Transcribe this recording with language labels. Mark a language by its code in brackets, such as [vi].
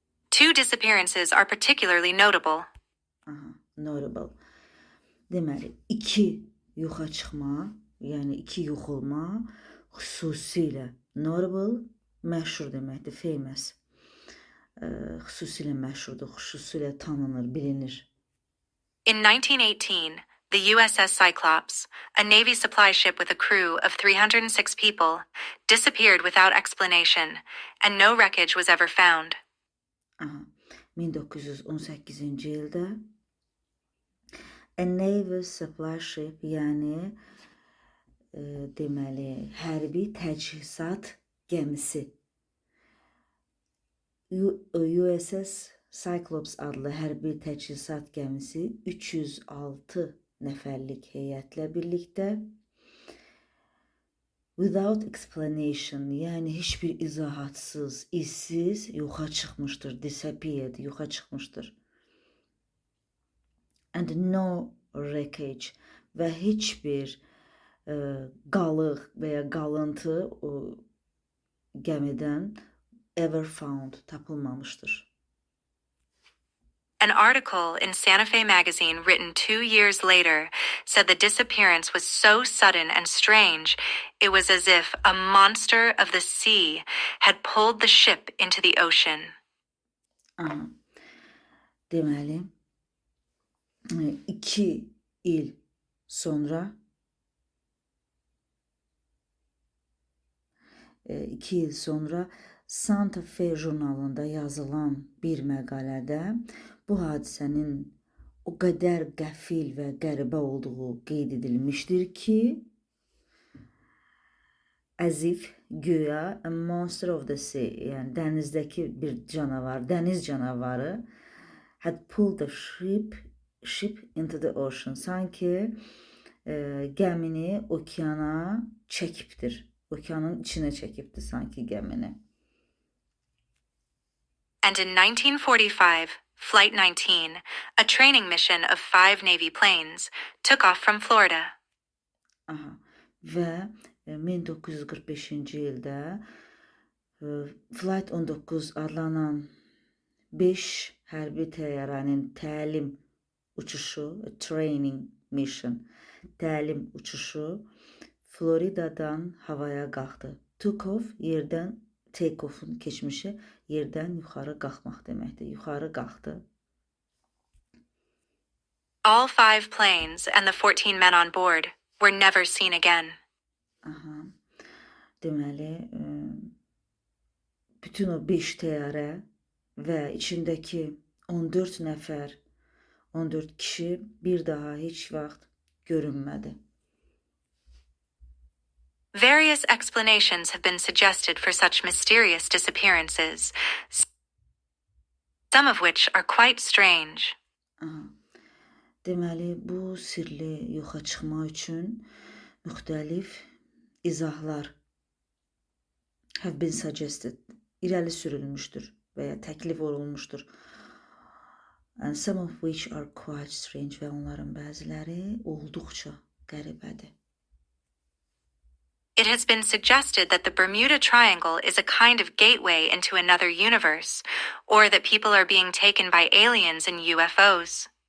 [en] 2 disappearances are particularly notable. Aha, notable. [az] Deməli, 2 yoxa çıxma, yəni 2 yox olma xüsusilə notable, məşhur deməkdir, famous. Xüsusilə məşhurdur, xüsusilə tanınır, bilinir. [en] In 1918, the USS Cyclops, a Navy supply ship with a crew of 306 people, disappeared without explanation, and no wreckage was ever found. [az] Aha, 1918-ci ildə [en] a Navy supply ship, [az] yəni deməli, hərbi təchizat gəmisi USS Cyclops adlı hərbi təchizat gəmisi 306 nəfərlik heyətlə birlikdə [en] without explanation, [az] yəni heç bir izahatsız, izsiz yoxa çıxmışdır, disappeared, yoxa çıxmışdır. [en] And no wreckage [az] və heç bir qalıq və ya qalıntı o gəmidən [en] ever found, [az] tapılmamışdır. [en] An article in Santa Fe magazine written 2 years later said the disappearance was so sudden and strange, it was as if a monster of the sea had pulled the ship into the ocean. Aha. [az] Deməli, 2 il sonra 2 il sonra Santa Fe jurnalında yazılan bir məqalədə bu hadisənin o qədər qəfil və qəribə olduğu qeyd edilmişdir ki, [en] as if [az] güya [en] a monster of the sea, [az] yəni dənizdəki bir canavar, dəniz canavarı [en] had pulled the ship into the ocean. [az] Sanki gəmini okeana çəkibdir. Okeanın içinə çəkibdir sanki gəmini. [en] And in 1945, Flight 19, a training mission of 5 Navy planes, took off from Florida. Aha. [az] Və 1945-ci ildə Flight 19 adlanan 5 hərbi təyyarənin təlim uçuşu, training mission, təlim uçuşu Floridadan havaya qalxdı. [en] Took off, [az] yerdən, take off'un keçmişi yerdən yuxarı qalxmaq deməkdir. Yuxarı qalxdı. [en] All 5 planes and the 14 men on board were never seen again. Aha. [az] Deməli, bütün o 5 təyyarə və içindəki 14 nəfər, 14 kişi bir daha heç vaxt görünmədi. [en] Various explanations have been suggested for such mysterious disappearances, some of which are quite strange. Aha. [az] Deməli, bu sirli yoxa çıxma üçün müxtəlif izahlar [en] have been suggested, [az] irəli sürülmüşdür və ya təklif olunmuşdur. [en] And some of which are quite strange [az] və onların bəziləri olduqca qəribədir. [en] It has been suggested that the Bermuda Triangle is a kind of gateway into another universe, or that people are being taken by aliens and UFOs.